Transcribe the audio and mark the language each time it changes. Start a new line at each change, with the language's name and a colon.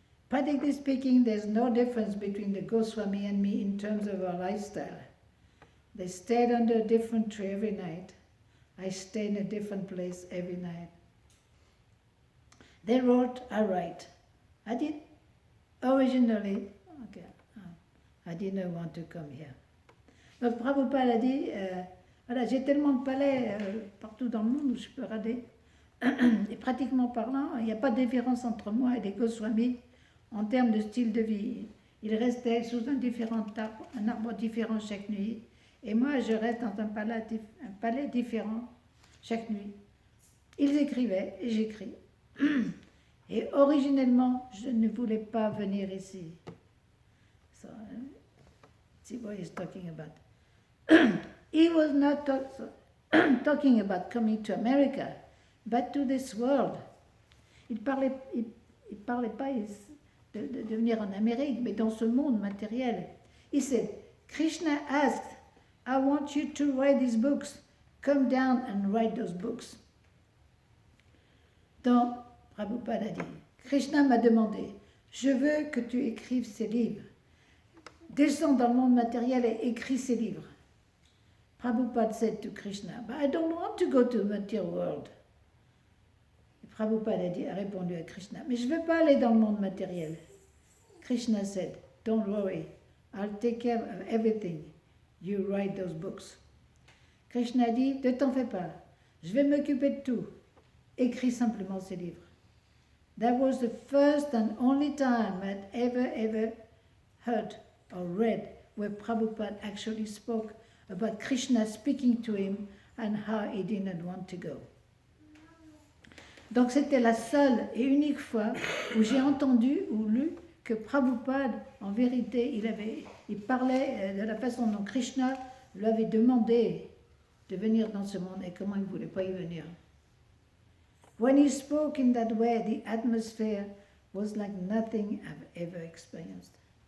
English: Practically speaking, there's no difference between the Goswami and me in terms of our lifestyle. They stayed under a different tree every night. I stayed in a different place every night. They wrote, I write. I did originally, okay, I didn't want to come here.
French: Donc Prabhupada a dit, voilà, j'ai tellement de palais partout dans le monde où je peux rader. Et pratiquement parlant, il n'y a pas de différence entre moi et les Goswamis en termes de style de vie. Ils restaient sous un arbre différent chaque nuit. Et moi, je reste dans un palais différent chaque nuit. Ils écrivaient et j'écris. Et originellement, je ne voulais pas venir ici.
English: So, see what he's talking about. He was not talking about coming to America, but to this world.
French: Il parlait pas de venir en Amérique, mais dans ce monde matériel.
English: He said, Krishna asked, I want you to write these books. Come down and write those books.
French: Donc, Prabhupada a dit, Krishna m'a demandé, je veux que tu écrives ces livres. Descends dans le monde matériel et écris ces livres.
English: Prabhupada said to Krishna, but I don't want to go to the material world.
French: Et Prabhupada a répondu à Krishna, mais je ne veux pas aller dans le monde matériel.
English: Krishna said, don't worry, I'll take care of everything. You write those books.
French: Krishna dit, ne t'en fais pas, je vais m'occuper de tout. Écris simplement ces livres.
English: That was the first and only time I'd ever heard or read where Prabhupada actually spoke about Krishna speaking to him and how he didn't want to go.
French: Donc c'était la seule et unique fois où j'ai entendu ou lu que Prabhupada, en vérité, il parlait de la façon dont Krishna lui avait demandé de venir dans ce monde et comment il ne voulait pas y venir.
English: When he spoke in that way, the atmosphere was like nothing I've ever experienced.